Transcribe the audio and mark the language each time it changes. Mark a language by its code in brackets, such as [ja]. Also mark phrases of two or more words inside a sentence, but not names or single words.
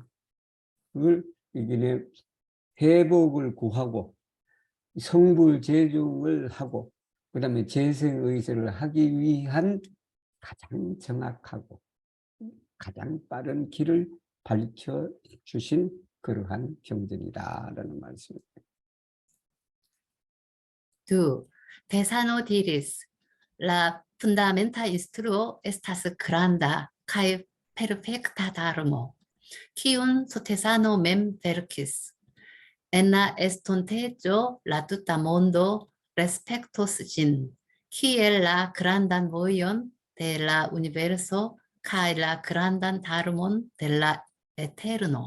[ko] 그걸 이게 회복을 구하고 성불제중을 하고 그다음에 재생의세를 하기 위한 가장 정확하고 가장 빠른 길을 밝혀주신 그러한 경전이다라는 말씀입니다. 2. [eo] Desano diris, la fundamenta instruo estas granda kaj perfecta darmo, kiun sotesano mem verkis. En la estonteco la tuta mondo respektos ĝin, kiel la grandan vojon de la universo kaj la grandan darmon de la eterno.